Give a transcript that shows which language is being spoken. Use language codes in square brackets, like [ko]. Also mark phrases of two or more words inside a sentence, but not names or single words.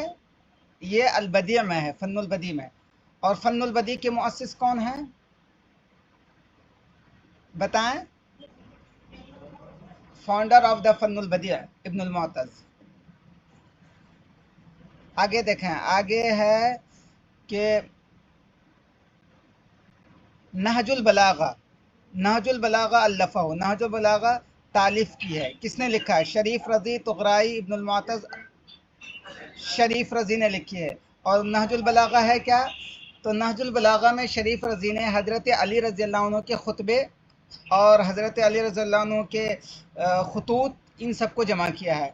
[ur] یہ البدیع میں ہے، [ar] فن البدیع [ur] میں. اور [ar] فن البدیع [ur] کے مؤسس کون ہیں بتائیں؟ [en] founder of the [ar] فن البدیع [ur] ابن المعتز. آگے دیکھیں، آگے ہے کہ نہج البلاغہ، نہج البلاغہ الّفہ، نہج البلاغہ تالیف کی ہے، کس نے لکھا ہے? شریف رضی طغرائی ابن المعتز، شریف رضی نے لکھی ہے. اور نہج البلاغہ ہے کیا? تو نہج البلاغہ میں شریف رضی نے حضرت علی [ar] رضي الله عنه [ur] کے خطبے اور حضرت علی [ar] رضي الله عنه [ur] کے خطوط، ان سب کو جمع کیا ہے.